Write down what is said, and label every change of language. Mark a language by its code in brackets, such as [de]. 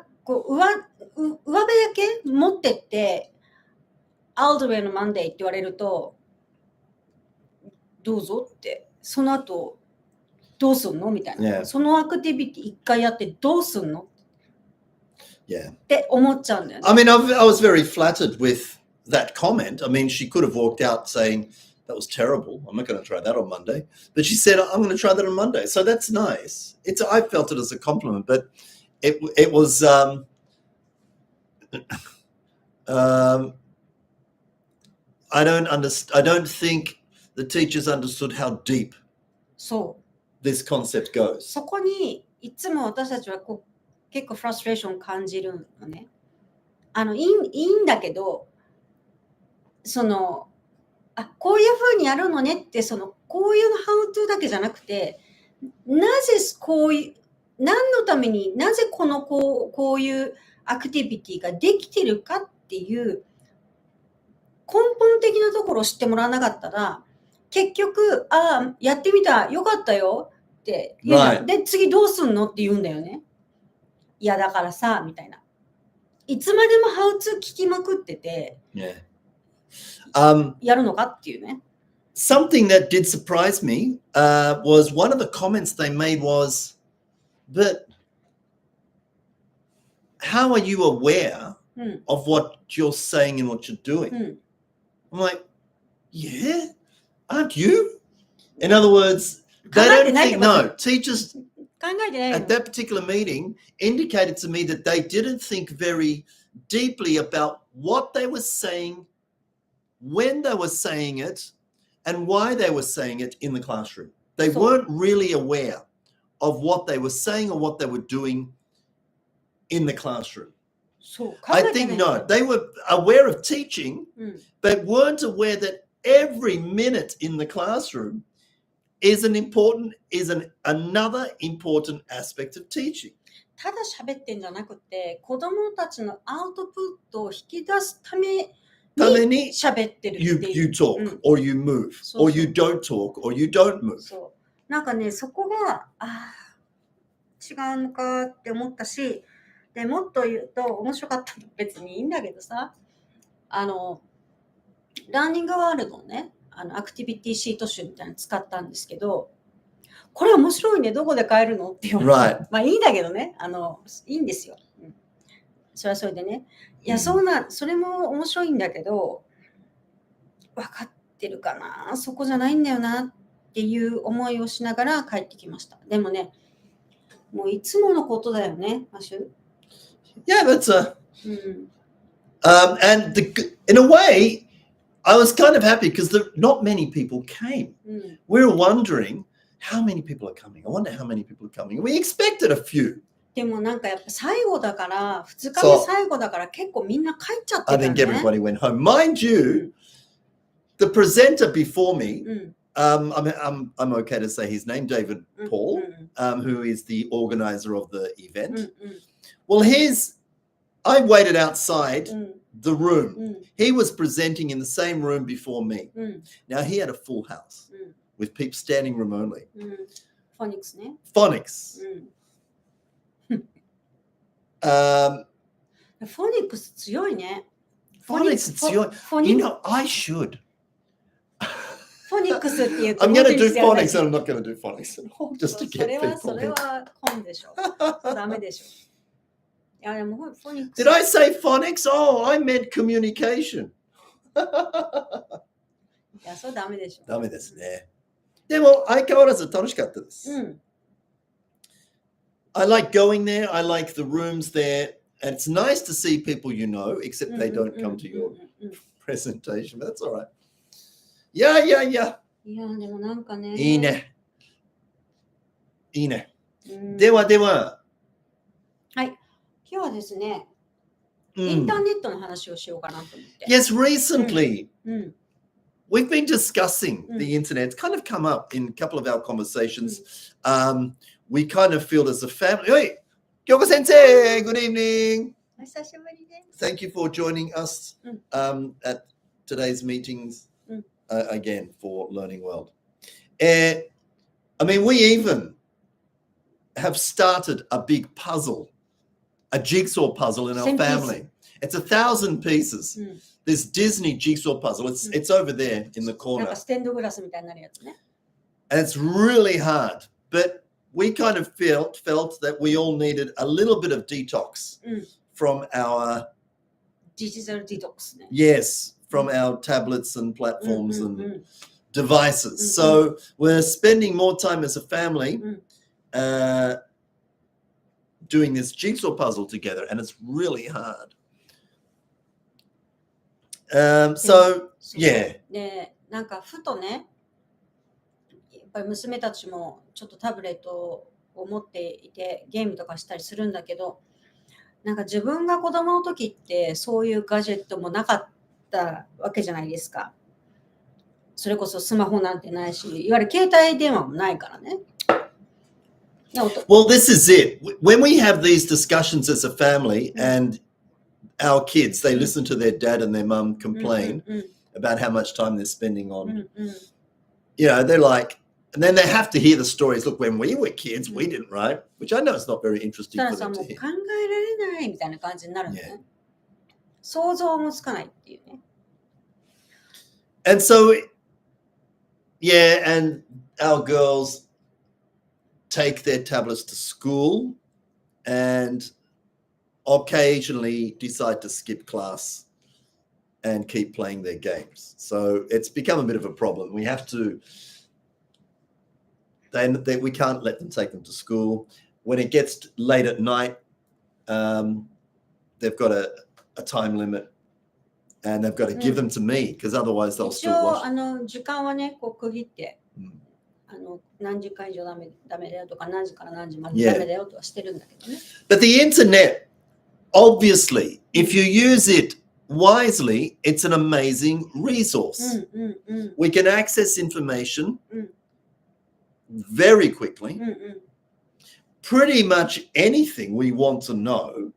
[ja] こう上辺だけ持ってって、 [en] I'll do it on Monday [ja] って言われると、どうぞって、その後、どうすんのみたいな。そのアクティビティ一回やってどうすんのって思っちゃうんだよね。 [en] I mean, I was very flattered with that comment. I mean, she could have walked out saying, that was terrible. I'm not going to try that on Monday. But she said, I'm going to try that on Monday. So that's nice. I felt it as a compliment, but it was, I don't think the teachers understood how deep this concept goes. [ja] そこにいつも私たちはこう結構フラストレーションを感じるのね。いいんだけど、こういうふうにやるのねって、こういうハウトゥーだけじゃなくて、なぜ何のためになぜこういうアクティビティができてるかっていう根本的なところを知ってもらわなかったら、結局、やってみた、よかったよって言うじゃん。で、次どうすんのって言うんだよね。いや、だからさ、みたいな。いつまでもハウツー聞きまくってて、 [en] Yeah. [ja] やるのかっていうね。 [en] Something that did surprise me was one of the comments they made was, but how are you aware of what you're saying and what you're doing? I'm like, yeah, aren't you? In other words, they don't think, no, teachers at that particular meeting indicated to me that they didn't think very deeply about what they were saying, when they were saying it, and why they were saying it in the classroom. They weren't really aware of what they were saying or what they were doing in the classroom. I think no, they were aware of teaching, but weren't aware that every minute in the classroom is another important aspect of teaching. [ja] ただ喋ってんじゃなくて、子供たちのアウトプットを引き出すために喋ってるっていう。 [en] You talk, or you move, or you don't talk, or you don't move. [ja] そう。なんかね、そこが違うのかって思ったし、でもっと言うと面白かったの別にいいんだけどさ、ラーニングワールドのね、アクティビティシート集みたいなの使ったんですけど、これ面白いね、どこで買えるのって言われて、まあいいんだけどね、いいんですよ。それはそれでね。いや、それも面白いんだけど、分かってるかな、そこじゃないんだよなっていう思いをしながら帰ってきました。でもね、もういつものことだよね、マシュ。 [en] Yeah, that's and in a way, I was kind of happy because not many people came. We were wondering how many people are coming. I wonder how many people are coming. We expected a few. [ja] でもなんかやっぱ最後だから、2日目最後だから結構みんな帰っちゃってたね。 [en] I think everybody went home. Mind you, the presenter before me, I'm okay to say his name, David Paul, who is the organizer of the event. Well, I waited outside the room. He was presenting in the same room before me. Now, he had a full house with people standing room only. [ja] Phonics ね。 [en] Phonics. [ja] Phonics 強いね。 [en] Phonics [ja] 強い。 [en] You know, I should. [ja] Phonics って言うと [en] I'm going to do phonics and I'm not going to do phonics at all, just to get people. [ja] それはコンでしょ。ダメでしょ。いやでもphonics。 [en] Did I say phonics? Oh, I meant communication. [ja] いや、それダメでしょ。ダメですね。でも相変わらず楽しかったです。 [en] I like going there. I like the rooms there. And it's nice to see people you know, except they don't come to your presentation. But that's all right. Yeah. [ja] いや、でもなんかね。いいね。いいね。では。はい。今日はですね、インターネットの話をしようかなと思って。 [en] Yes, recently, we've been discussing the internet. It's kind of come up in a couple of our conversations. We kind of feel as a family. Hey, Kyoko Sensei, good evening. [ja] お久しぶりです。 [en] Thank you for joining us at today's meetings again for Learning World. I mean, we even have started a big puzzle, a jigsaw puzzle in our family. It's 1,000 pieces. This Disney jigsaw puzzle. It's over there in the corner. [ja] なんかステンドグラスみたいになるやつね。 [en] And it's really hard, but we kind of felt that we all needed a little bit of detox from our digital detox. Yes, from our tablets and platforms and devices. So we're spending more time as a family doing this jigsaw puzzle together, and it's really hard. So yeah. [ja] で、なんかふとね、やっぱり娘たちもちょっとタブレットを持っていてゲームとかしたりするんだけど、なんか自分が子供の時ってそういうガジェットもなかったわけじゃないですか。それこそスマホなんてないし、いわゆる携帯電話もないからね。 [en] Well, this is it. When we have these discussions as a family and our kids, they listen to their dad and their mum complain about how much time they're spending on, they're like, and then they have to hear the stories. Look, when we were kids, we didn't, right? Which I know is not very interesting for them to hear. [ja] 考えられないみたいな感じになるのね。想像もつかないっていうね。 [en] And so, yeah, and our girls take their tablets to school and occasionally decide to skip class and keep playing their games. So it's become a bit of a problem. We have to, we can't let them take them to school. When it gets late at night, they've got a time limit and they've got to give them to me because otherwise they'll [ja] 一 [en] still [ja] 応 [en] watch. [ja] 時間はねこう区切って、うん何時間以上ダメだよとか何時から何時まで [en] Yeah. [ja] ダメだよとはしてるんだけどね。 [en] But the internet, obviously, if you use it wisely, it's an amazing resource. [ja] うんうんうん [en] We can access information Mm. very quickly. [ja] うんうん [en] Pretty much anything we want to know,